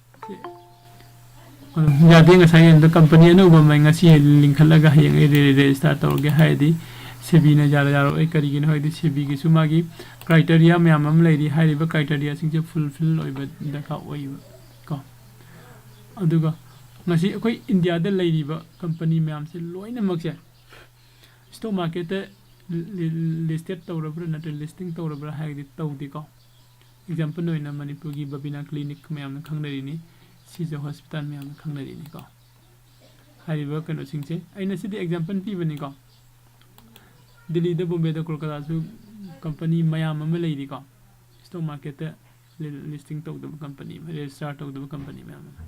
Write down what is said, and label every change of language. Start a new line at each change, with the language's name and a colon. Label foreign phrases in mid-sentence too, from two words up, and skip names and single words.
Manipuri: ꯌꯥꯗꯦ ꯉꯁꯥꯏꯒꯤ ꯀꯝꯄꯅꯤ ꯑꯅꯧꯕ ꯑꯃ ꯉꯁꯤ ꯂꯤꯡꯈꯠꯂꯒ ꯍꯌꯦꯡ ꯑꯩ ꯔꯦꯖꯤꯁꯇꯥꯔ ꯇꯧꯔꯒꯦ ꯍꯥꯏꯔꯗꯤ ꯁꯦꯕꯤꯅ ꯌꯥꯔꯣꯏ ꯀꯔꯤꯒꯤꯅꯣ ꯍꯥꯏꯔꯗꯤ ꯁꯦꯕꯤꯒꯤꯁꯨ ꯃꯥꯒꯤ ꯀ꯭ꯔꯥꯏꯇꯦꯔꯤꯌꯥ ꯃꯌꯥꯝ ꯑꯃ ꯂꯩꯔꯤ ꯍꯥꯏꯔꯤꯕ ꯀ꯭ꯔꯥꯏꯇꯦꯔꯤꯌꯥꯁꯤꯡꯁꯦ ꯐꯨꯜꯐꯤꯜ ꯑꯣꯏꯕ ꯗꯔꯀꯥꯔ ꯑꯣꯏꯕ ko aduga ngasi akoi India da leiriba company myam se loina makse
English: stock market listed
Manipuri: tawrabra
English: nat listing
Manipuri: tawrabra haidi tawdi ko example noina Manipur gi Babina clinic myam khangnari ni Sija hospital myam khangnari ni ko hariba kano singse aina sidi example pibani ko Delhi da Bombay da Kolkata su company mayam ama leiri ko
English: stock market listing
Manipuri: tawdaba
English: company register
Manipuri: tawdaba company myam